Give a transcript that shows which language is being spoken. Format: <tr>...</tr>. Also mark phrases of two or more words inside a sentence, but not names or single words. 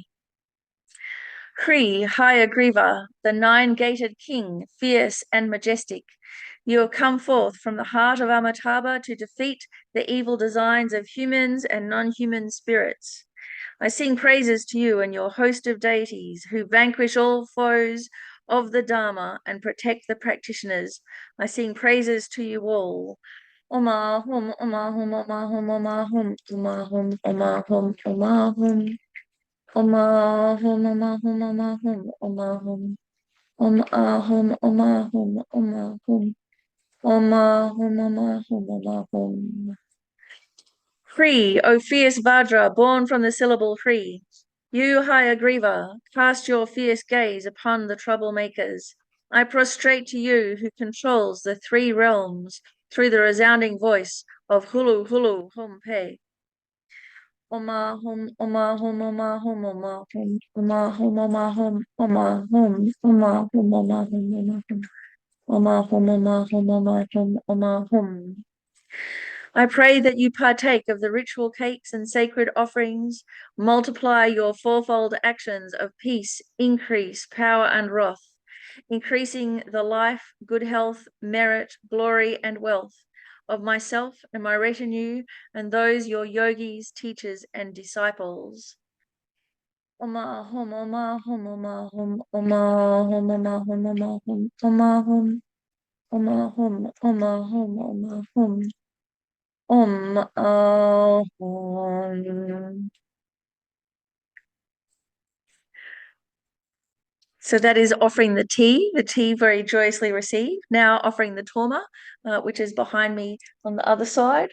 <en>Hri, Hayagriva, the nine-gated king, fierce and majestic, you have come forth from the heart of Amitabha to defeat the evil designs of humans and non-human spirits. I sing praises to you and your host of deities who vanquish all foes of the Dharma and protect the practitioners. I sing praises to you all.</en> <sa>Oma hum, oma hum, oma hum, oma hum, oma hum, oma hum, oma hum. Oma hum, oma hum, oma hum, oma hum. Om ahum, om ahum, om ahum. Om ahum, om ahum, om ahum.</sa> <en>Hri, O fierce Vajra, born from the syllable Hri. You, Hayagriva, cast your fierce gaze upon the troublemakers. I prostrate to you who controls the 3 realms. through the resounding voice of</en> <sa>Hulu Hulu Hum Pe. Oma hum oma hum oma hum oma hum oma hum oma hum oma hum oma hum oma hum oma hum oma hum oma hum oma hum oma hum.</sa> <en>I pray that you partake of the ritual cakes and sacred offerings, multiply your fourfold actions of peace, increase, power, and wrath, increasing the life, good health, merit, glory, and wealth of myself and my retinue and those your yogis, teachers, and disciples.</en> <sa>Oma hum oma hum oma hum oma hum oma hum oma hum oma hum oma hum oma hum oma hum.</sa> <en>So that is offering the tea very joyously received. Now offering the torma, which is behind me on the other side.</en>